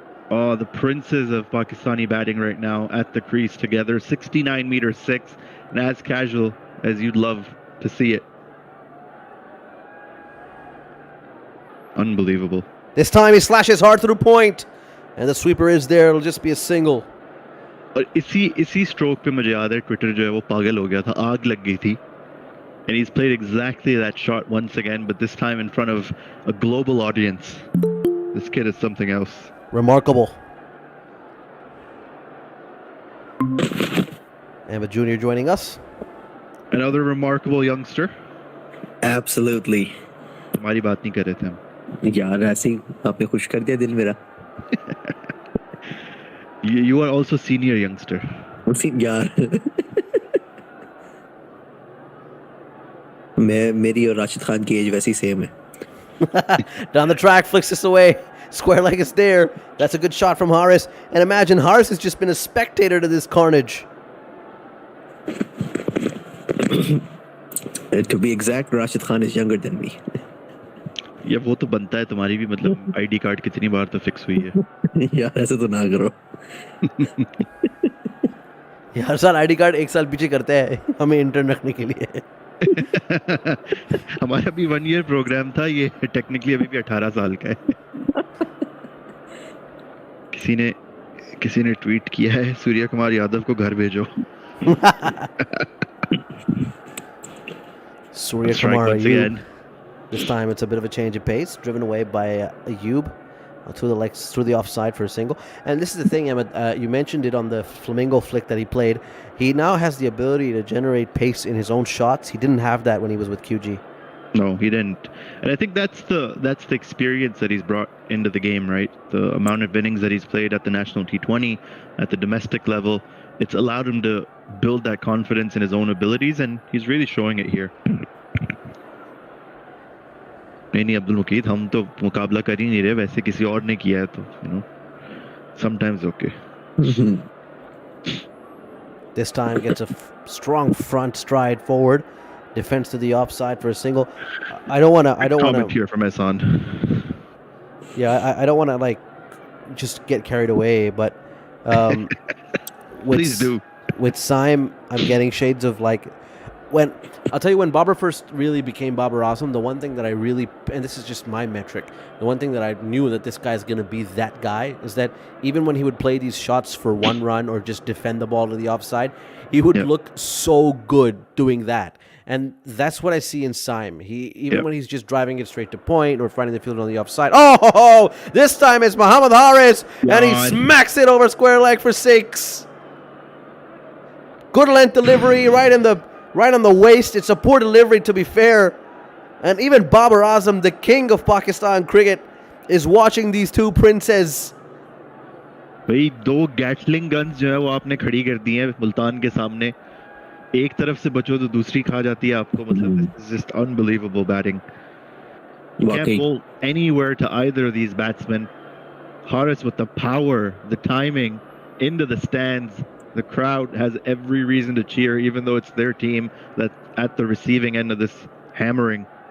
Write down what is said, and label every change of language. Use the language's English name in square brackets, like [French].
[English] Oh, the princes of Pakistani batting right now at the crease together. 69 meters 6, and as casual as you'd love to see it. Unbelievable. This time he slashes hard through point, and the sweeper is there. It'll just be a single. [Hindi] इसी stroke पे मुझे याद है Twitter जो है वो पागल हो गया था, आग लग गई थी. [English] And he's played exactly that shot once again, but this time in front of a global audience. This kid is something else. Remarkable. Ahmed Jr. joining us. Another remarkable youngster. Absolutely. [Hindi] हमारी बात नहीं कर रहे थे हम. यार ऐसे ही आपने खुश कर दिया दिल मेरा. [English] You are also senior youngster. [Hindi] यार मेरी और राशिद खान की एज वैसी सेम है. [English] Down the track, flicks this away. Square leg is there. That's a good shot from Haris. And imagine Haris has just been a spectator to this carnage. To be exact, Rashid Khan is younger than me. [Hindi] या वो तो बनता है, तुम्हारी भी मतलब ID card कितनी बार तो फिक्स हुई है. यार ऐसे तो ना करो. हर साल आईडी कार्ड एक साल पीछे करते हैं हमें इंटर्न रखने के लिए. हमारा भी [English] 1 year [Hindi] प्रोग्राम था, ये टेक्निकली अभी भी 18 साल का है. किसी ने ट्वीट किया है सूर्य कुमार यादव को घर भेजो. [English] Surya Strike Kumar once Ayub. again. This time it's a bit of a change of pace, driven away by Ayub through the legs, through the offside for a single. And this is the thing, Ahmed, you mentioned it on the Flamingo flick that he played. He now has the ability to generate pace in his own shots. He didn't have that when he was with QG. No, he didn't. And I think that's the experience that he's brought into the game, right? The amount of innings that he's played at the national T20, at the domestic level, it's allowed him to build that confidence in his own abilities, and he's really showing it here. [Hindi] नहीं अब्दुल मुकीद हम तो मुकाबला कर ही नहीं रहे वैसे किसी और ने किया है तो [English] sometimes okay. This time gets a strong front stride forward, defense to the offside for a single. I don't want to comment here from Ehsan. Yeah, I don't want to just get carried away, but please do. With Saim, I'm getting shades of when I'll tell you when Babar first really became Babar Azam, the one thing that I really, and this is just my metric, the one thing that I knew that this guy's going to be that guy is that even when he would play these shots for one run or just defend the ball to the offside, he would look so good doing that. And that's what I see in Saim. Even when he's just driving it straight to point or finding the field on the offside. Oh, this time it's Muhammad Haris, and he smacks it over square leg for 6. Good length delivery, right on the waist. It's a poor delivery, to be fair. And even Babar Azam, the king of Pakistan cricket, is watching these two princes. [Hindi] भाई 2 Gatling guns जो है वो आपने खड़ी कर दी हैं मुल्तान के सामने. एक तरफ से बचो तो दूसरी खा जाती है आपको. मतलब [English] it's just unbelievable batting. You can't bowl anywhere to either of these batsmen. Haris with the power, the timing, into the stands. The crowd has every reason to cheer, even though it's their team that's at the receiving end of this hammering.